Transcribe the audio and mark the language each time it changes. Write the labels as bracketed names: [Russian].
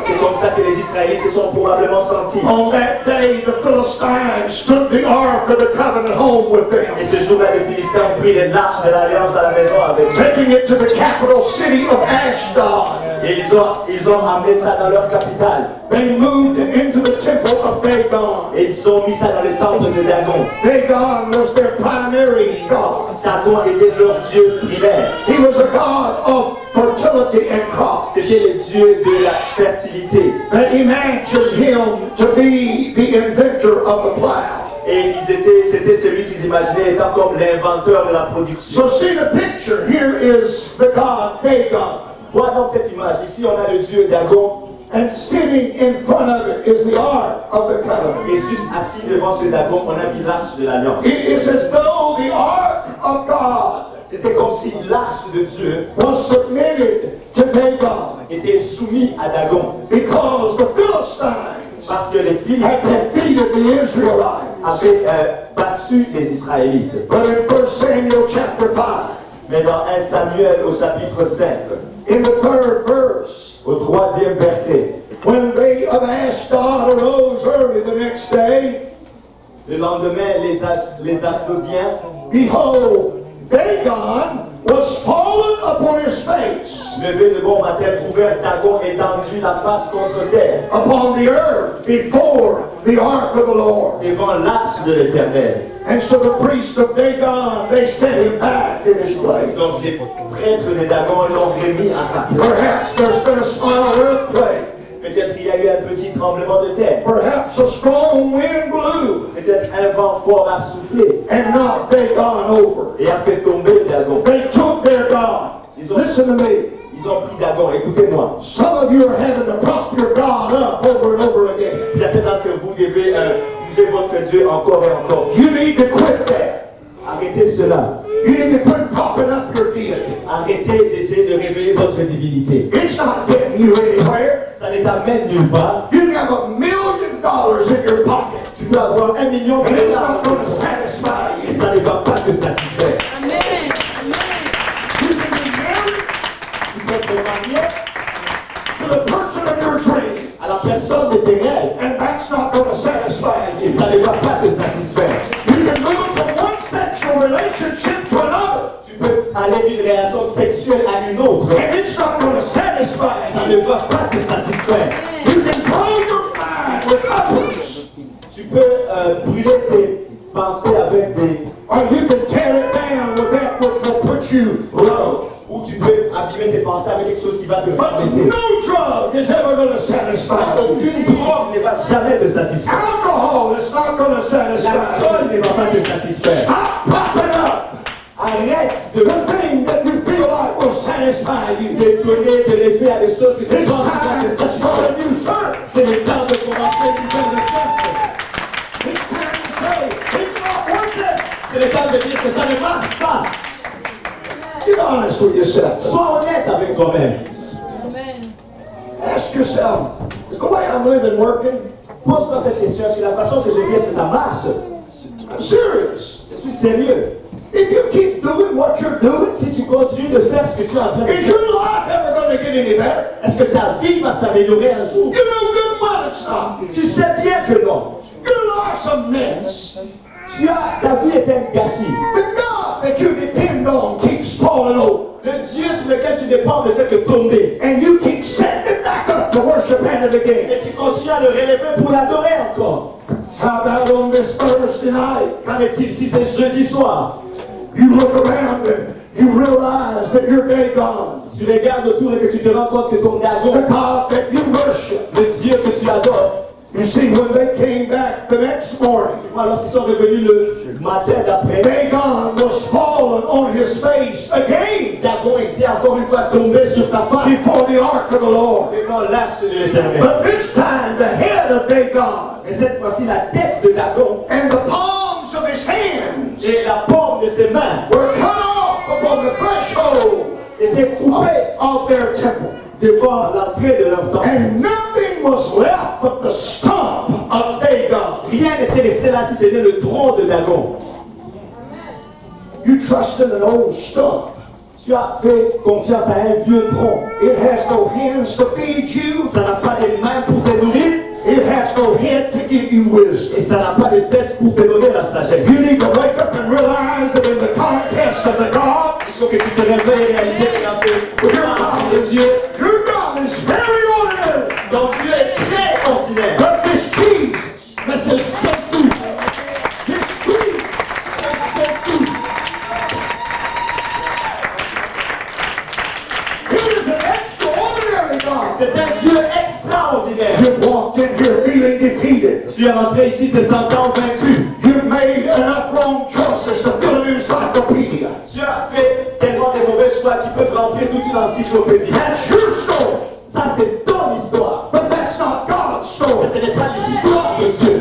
[French] C'est comme ça que les Israélites se sont probablement sentis. [English] On that day, the Philistines took the Ark of the Covenant home with them, [French] Et ce jour-là, les Philistins ont pris l'arche de l'Alliance à la maison avec eux. [English] taking it to the capital city of Ashdod. [French] Et ils ont amené ça dans leur capitale. [English] They moved it into the temple of Dagon. [French] Et ils ont mis ça dans le temple de Dagon. [English] Dagon was their primary god. [French] Dagon était leur dieu primaire. [English] He was a god of fertility and crops. [French] C'était le dieu de la fertilité. [English] They imagined him to be the inventor of the plow. [French] Et c'était celui qu'ils imaginaient étant comme l'inventeur de la production. [English] So see the picture. Here is the god Dagon. [French] Vois donc cette image. Ici, on a le dieu Dagon. [English] And sitting in front of it is the Ark of the Covenant. [French] Et juste assis devant ce Dagon, on a mis l'arche de l'Alliance. [English] It is as though the Ark of God [French] C'était comme si l'arche de Dieu [English] was submitted to Dagon [French] était soumise à Dagon. [English] because the Philistines [French] Parce que les [English] had [French] Philistins [English] defeated the Israelites. [French] avaient battu les Israélites. [English] But in 1 Samuel chapter 5, [French] Mais dans 1 Samuel au chapitre 5, [English] in the 3rd verse, [French] au 3e verset, [English] when they of Ashdod arose early the next day, [French] le lendemain, les Asdodiens, [English] behold, Dagon was fallen upon his face [French] levés le bon matin, trouvèrent Dagon étendu la face contre terre, [English] upon the earth before the ark of the Lord. [French] devant l'arche de l'Éternel. [English] And so the priest of Dagon, they set him back in his place. [French] Donc les prêtres de Dagon l'ont remis à sa place. [English] Perhaps there's been a small earthquake. [French] Peut-être il y a eu un petit tremblement de terre. [English] Perhaps a strong wind blew [French] Peut-être un vent fort a soufflé [English] and knocked Dagon over. [French] et a fait tomber Dagon. [English] They took their God. Listen to me. [French] Ils ont pris Dagon, écoutez-moi. [English] Some of you are having to prop your God up over and over again. [French] Certains d'entre vous devez user votre Dieu encore et encore. [English] You need to quit that. [French] Arrêtez cela. [English] You need to quit propping up your deity. [French] Arrêtez d'essayer de réveiller votre divinité. [English] It's not getting you anywhere. [French] Ça ne t'amène nulle part. [English] You can have $1 million in your pocket, [French] Tu peux avoir 1 million de [English] and it's not [French] dollars [English] going to satisfy [French] et [English] you. [French] ça ne va pas te satisfaire. [English] Amen. You can be married [French] Tu peux te marier [English] to the person of your dream, [French] à la personne de tes rêves [English] and that's not going to satisfy [French] et [English] you. [French] ça ne va pas te satisfaire. [English] You can move from one sexual relationship to another, [French] Tu peux aller d'une relation sexuelle à une autre. [English] and it's not going to satisfy [French] Ça [English] you. [French] ne va pas te satisfaire. [English] You can blow your mind with others, [French] Tu peux brûler tes pensées avec des... [English] or you can tear it down with that which will put you low. [French] Ou tu peux abîmer tes pensées avec quelque chose qui va te [English] But [French] rabaisser. [English] no drug is ever going to satisfy you. [French] Aucune drogue ne va jamais te satisfaire. [English] Alcohol is not going to satisfy [French] L'alcool [English] you. [French] ne va pas te satisfaire. [English] Stop popping up [French] Arrête de [English] the thing that you feel like will satisfy you. [French] donner de l'effet à des choses que tu [English] It's [French] penses qui [English] time [French] vont te [English] to start [French] satisfaire. [English] a new service. [French] C'est le temps de commencer une nouvelle recherche. [English] It's time to say, it's not working. [French] C'est le temps de dire que ça ne marche pas. [English] Get honest with yourself. [French] Sois honnête avec toi-même. [English] Amen. Ask yourself, is the way I'm living working? [French] Pose-toi cette question. Est-ce que la façon que je vis, est-ce que ça marche? [English] I'm serious. [French] Je suis sérieux. [English] If you keep doing what you're doing, [French] Si tu continues de faire ce que tu es en train de [English] is [French] faire, [English] your life ever going to get any better? [French] est-ce que ta vie va s'améliorer un jour? [English] You know good well it's not. [French] Tu sais bien que non. [English] Your life's a mess. [French] Ta vie est un gâchis. [English] The God that you depend on keeps falling over. [French] Le Dieu sur lequel tu dépends ne fait que tomber. [English] And you keep setting it back up to worship at it again. [French] Et tu continues à le relever pour l'adorer encore. [English] How about on this Thursday night? [French] Qu'en est-il si c'est jeudi soir? [English] You look around and you realize that your day gone. [French] Tu regardes autour et que tu te rends compte que ton [English] The Dagon, God that you worship. [French] le Dieu que tu adores, [English] You see, when they came back the next morning, [French] tu vois, lorsqu'ils sont revenus le matin d'après, [English] Dagon was fallen fallen on his face again [French] Dagon était encore une fois tombé sur sa face [English] before the ark of the Lord. [French] devant l'arche de l'Éternel. [English] But this time the head of Dagon [French] Et cette fois-ci, la tête de Dagon [English] and the palms of his hands [French] et la paume de ses mains [English] were cut off upon the threshold [French] étaient coupées [English] of their temple. [French] devant l'entrée de leur temple. [English] And nothing was left but the stump of Dagon. [French] Rien n'était resté là si ce n'est le tronc de Dagon. [English] You trust in an old stump. [French] Tu as fait confiance à un vieux tronc. [English] It has no hands to feed you. [French] Ça n'a pas de mains pour te nourrir [English] It has no head to give you wisdom. [French] et ça n'a pas de tête pour te donner la sagesse. [English] You need to wake up and realize that in the contest of the gods, [French] Il faut que tu te réveilles et réalises que dans ce combat de Dieu, [English] your God is very ordinary. [French] donc Dieu est très ordinaire. [English] But this Jesus, [French] Mais c'est Jésus. [English] this Jesus, he is an extraordinary God. [French] C'est un Dieu extraordinaire. [English] You've walked in here feeling defeated. [French] Tu es rentré ici te sentant vaincu. [English] You've made enough wrong choices to fill an encyclopedia. [French] Tu as fait tellement de mauvais choix qui peuvent remplir toute une encyclopédie. [English] That's your story. [French] Ça, c'est ton histoire. [English] But that's not God's [French] Mais [English] story. [French] ce n'est pas l'histoire de Dieu.